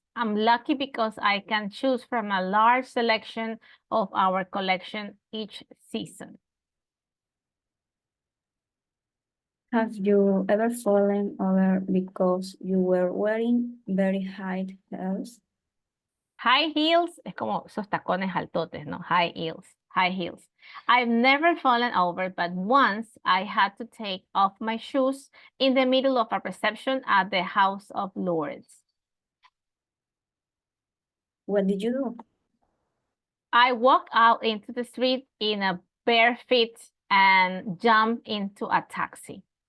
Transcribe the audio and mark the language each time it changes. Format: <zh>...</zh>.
<en>I'm lucky because I can choose from a large selection of our collection each season. Have you ever fallen over because you were wearing very high heels?</en> <es>High heels es como esos tacones altotes, ¿no?</es> <en>High heels, high heels. I've never fallen over, but once I had to take off my shoes in the middle of a reception at the House of Lords. What did you do? I walked out into the street in a bare feet and jumped into a taxi.</en>